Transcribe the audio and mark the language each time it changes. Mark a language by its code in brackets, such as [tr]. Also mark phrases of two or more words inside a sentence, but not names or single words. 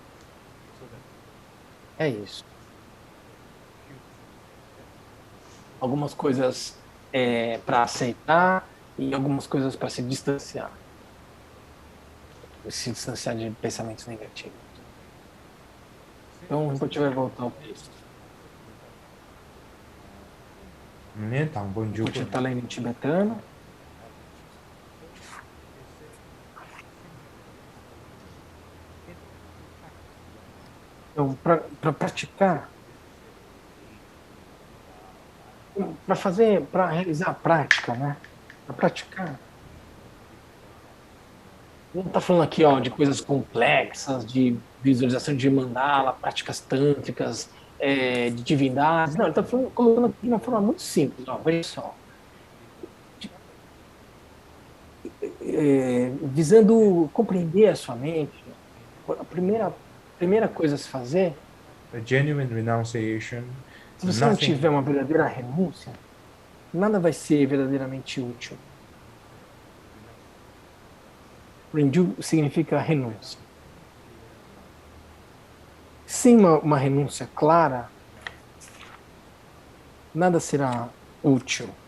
[pt] É isso. algumas coisas para aceitar e algumas coisas para se distanciar. Se distanciar de pensamentos negativos. Então, o Rinpoche vai voltar ao texto. 네, 당번 O 주고. Rinpoche está lendo em tibetano. Então, para praticar, para realizar a prática, né? Para praticar. Não está falando aqui, ó, de coisas complexas, de visualização de mandala, práticas tântricas, de divindades. Não, ele está colocando aqui de uma forma muito simples. Ó, veja só. Visando compreender a sua mente, a primeira coisa a se fazer, [en] A genuine renunciation, [pt] se você não nothing. tiver uma verdadeira renúncia, nada vai ser verdadeiramente útil. Rendu significa renúncia. Sem uma renúncia clara, nada será útil.